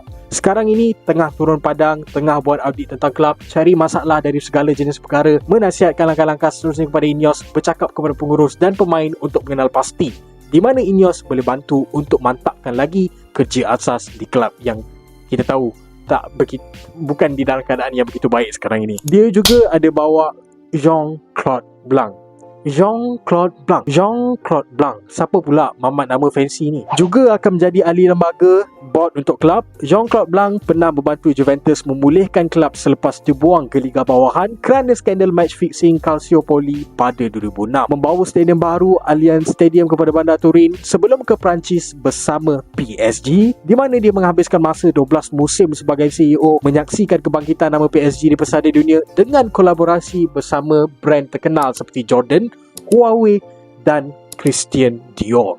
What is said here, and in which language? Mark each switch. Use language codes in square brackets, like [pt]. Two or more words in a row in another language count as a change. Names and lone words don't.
[ms] Sekarang ini tengah turun padang, tengah buat audit tentang kelab, cari masalah dari segala jenis perkara, menasihatkan langkah-langkah seterusnya kepada Ineos, bercakap kepada pengurus dan pemain untuk mengenal pasti di mana Ineos boleh bantu untuk mantapkan lagi kerja asas di kelab yang kita tahu bukan di dalam keadaan yang begitu baik sekarang ini. Dia juga ada bawa Jean-Claude Blanc. Jean-Claude Blanc. Siapa pula mamat nama fancy ni? Juga akan menjadi ahli lembaga board untuk kelab. Jean-Claude Blanc pernah membantu Juventus memulihkan kelab selepas dibuang ke Liga Bawahan kerana skandal [en] match fixing [ms] Calciopoli pada 2006. Membawa stadium baru Allianz Stadium kepada Bandar Turin sebelum ke Perancis bersama PSG, di mana dia menghabiskan masa 12 musim sebagai CEO, menyaksikan kebangkitan nama PSG di pesada dunia dengan kolaborasi bersama brand terkenal seperti Jordan, Huawei dan Christian Dior.